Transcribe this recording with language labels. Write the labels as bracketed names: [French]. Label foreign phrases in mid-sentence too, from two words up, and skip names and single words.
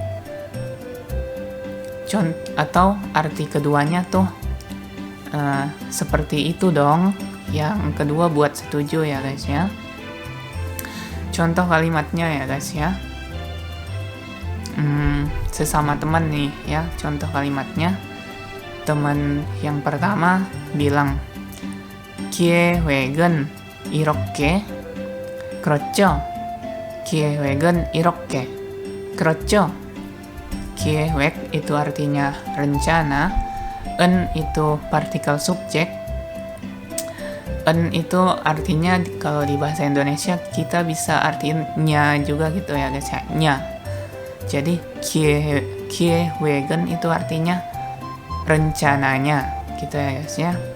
[Indonesian] Atau arti keduanya tuh seperti itu dong. Yang kedua buat setuju ya guys ya. Contoh kalimatnya ya guys ya. Sesama teman nih ya, contoh kalimatnya. Teman yang pertama bilang, [Korean] 기획은 이렇게 그렇죠? 기획은 이렇게 그렇죠? [Indonesian] 기획 itu artinya rencana, en itu partikel subjek, en itu artinya kalau di bahasa Indonesia kita bisa artinya juga gitu ya guys ya, nya. Jadi 기획은 itu artinya rencananya gitu ya guys ya.